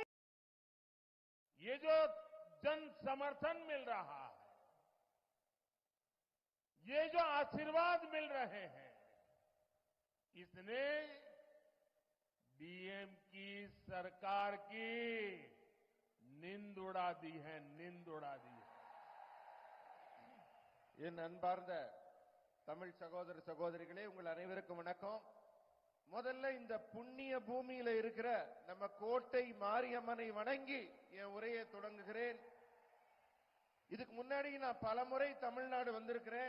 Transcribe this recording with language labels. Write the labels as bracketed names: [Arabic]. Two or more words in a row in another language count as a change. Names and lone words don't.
[Hindi] ये जो जन समर्थन मिल रहा है, ये जो आशीर्वाद मिल रहे हैं, इसने डीएम की सरकार की नींद उड़ा दी है, नींद उड़ा दी है. [Tamil] என் அன்பார்ந்த தமிழ் சகோதர சகோதரிகளே, உங்கள் அனைவருக்கும் வணக்கம். முதல்ல இந்த புண்ணிய பூமியில இருக்கிற நம்ம கோட்டை மாரியம்மனை வணங்கி என் உரையை தொடங்குகிறேன். இதுக்கு முன்னாடி நான் பலமுறை தமிழ்நாடு வந்திருக்கிறேன்.